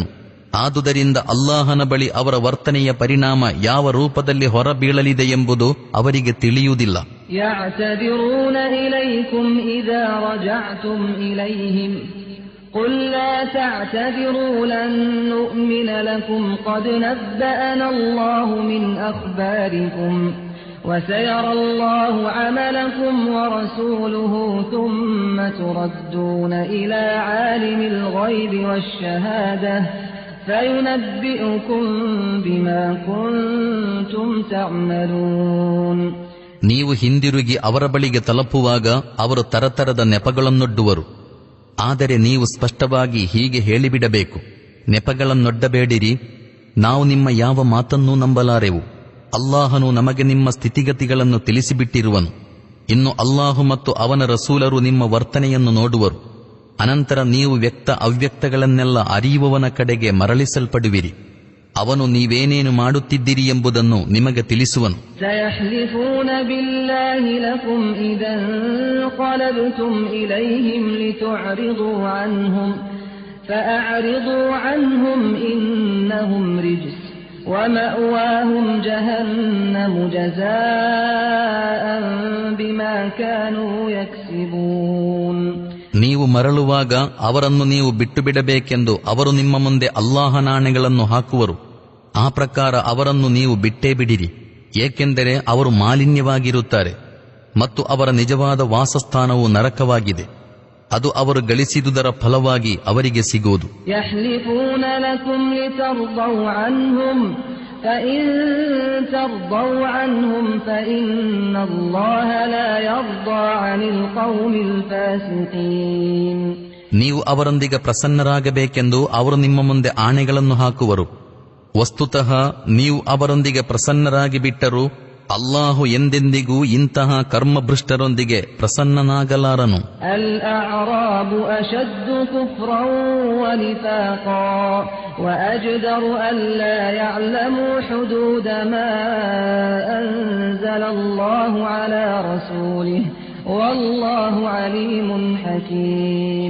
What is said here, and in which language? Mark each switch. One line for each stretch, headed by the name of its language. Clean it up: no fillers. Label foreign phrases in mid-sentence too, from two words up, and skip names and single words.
Kannada: ಆದುದರಿಂದ ಅಲ್ಲಾಹನ ಬಳಿ ಅವರ ವರ್ತನೆಯ ಪರಿಣಾಮ ಯಾವ ರೂಪದಲ್ಲಿ ಹೊರಬೀಳಲಿದೆ ಎಂಬುದು ಅವರಿಗೆ ತಿಳಿಯುವುದಿಲ್ಲ.
Arabic: يعتذرون إليكم إذا رجعتم إليهم قل لا تعتذروا لن نؤمن لكم قد نبأنا الله من أخباركم وسيرى الله عملكم ورسوله ثم تردون إلى عالم الغيب والشهادة فينبئكم بما كنتم تعملون.
Kannada: ನೀವು ಹಿಂದಿರುಗಿ ಅವರ ಬಳಿಗೆ ತಲುಪುವಾಗ ಅವರು ತರತರದ ನೆಪಗಳನ್ನೊಡ್ಡುವರು. ಆದರೆ ನೀವು ಸ್ಪಷ್ಟವಾಗಿ ಹೀಗೆ ಹೇಳಿಬಿಡಬೇಕು, ನೆಪಗಳನ್ನೊಡ್ಡಬೇಡಿರಿ, ನಾವು ನಿಮ್ಮ ಯಾವ ಮಾತನ್ನೂ ನಂಬಲಾರೆವು. ಅಲ್ಲಾಹನು ನಮಗೆ ನಿಮ್ಮ ಸ್ಥಿತಿಗತಿಗಳನ್ನು ತಿಳಿಸಿಬಿಟ್ಟಿರುವನು. ಇನ್ನು ಅಲ್ಲಾಹು ಮತ್ತು ಅವನ ರಸೂಲರು ನಿಮ್ಮ ವರ್ತನೆಯನ್ನು ನೋಡುವರು. ಅನಂತರ ನೀವು ವ್ಯಕ್ತ ಅವ್ಯಕ್ತಗಳನ್ನೆಲ್ಲ ಅರಿಯುವವನ ಕಡೆಗೆ ಮರಳಿಸಲ್ಪಡುವಿರಿ. ಅವನು ನೀವೇನೇನು ಮಾಡುತ್ತಿದ್ದೀರಿ ಎಂಬುದನ್ನು ನಿಮಗೆ ತಿಳಿಸುವನು.
Arabic: سيحلفون بالله لكم إذا انقلبتم إليهم لتعرضوا عنهم فأعرضوا عنهم إنهم رجس ومأواهم جهنم جزاء بما كانوا يكسبون.
Kannada: ನೀವು ಮರಳುವಾಗ ಅವರನ್ನು ನೀವು ಬಿಟ್ಟು ಬಿಡಬೇಕೆಂದು ಅವರು ನಿಮ್ಮ ಮುಂದೆ ಅಲ್ಲಾಹನಾಣೆಗಳನ್ನು ಹಾಕುವರು. ಆ ಪ್ರಕಾರ ಅವರನ್ನು ನೀವು ಬಿಟ್ಟೇ ಬಿಡಿರಿ, ಏಕೆಂದರೆ ಅವರು ಮಾಲಿನ್ಯವಾಗಿರುತ್ತಾರೆ ಮತ್ತು ಅವರ ನಿಜವಾದ ವಾಸಸ್ಥಾನವು ನರಕವಾಗಿದೆ. ಅದು ಅವರು ಗಳಿಸಿದುದರ ಫಲವಾಗಿ ಅವರಿಗೆ ಸಿಗುವುದು.
Arabic: يحلفون لكم لترضوا عنهم فإن ترضوا عنهم فإن الله لا يرضى عن القوم الفاسقين.
Kannada: ನೀವು ಅವರೊಂದಿಗೆ ಪ್ರಸನ್ನರಾಗಬೇಕೆಂದು ಅವರು ನಿಮ್ಮ ಮುಂದೆ ಆಣೆಗಳನ್ನು ಹಾಕುವರು. ವಸ್ತುತಃ ನೀವು ಅವರೊಂದಿಗೆ ಪ್ರಸನ್ನರಾಗಿ ಬಿಟ್ಟರು ಅಲ್ಲಾಹು ಎಂದೆಂದಿಗೂ ಇಂತಹ ಕರ್ಮಭ್ರಷ್ಟರೊಂದಿಗೆ ಪ್ರಸನ್ನನಾಗಲಾರನು.
Arabic: الأعراب أشد كفرا ونفاقا وأجدر ألا يعلموا حدود ما أنزل الله على رسوله والله عليم حكيم.